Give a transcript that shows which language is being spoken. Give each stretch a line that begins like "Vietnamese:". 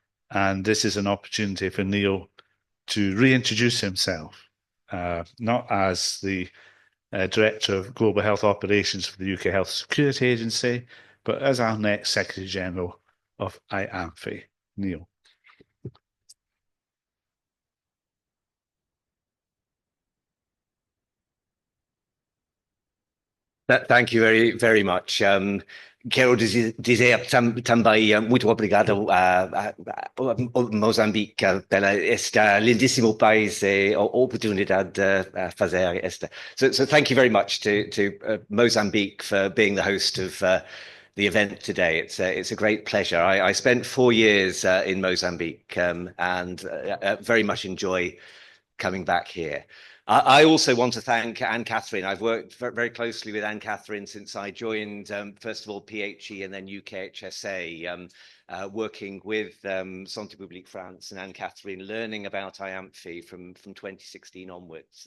English: And this is an opportunity for Neil to reintroduce himself, not as the Director of Global Health Operations for the UK Health Security Agency, but as our next Secretary General of IANPHI. Neil. Thank you very, very much.
Portuguese: Quero dizer também muito obrigado a Moçambique pela esta lindíssimo país e oportunidade de fazer esta.
English: So thank you very much to Mozambique for being the host of the event today. It's a great pleasure. I spent 4 years in Mozambique and very much enjoy coming back here. I also want to thank Anne-Catherine. I've worked very closely with Anne-Catherine since I joined, first of all, PHE and then UKHSA, working with Santé Publique France and Anne-Catherine, learning about IANPHI from 2016 onwards.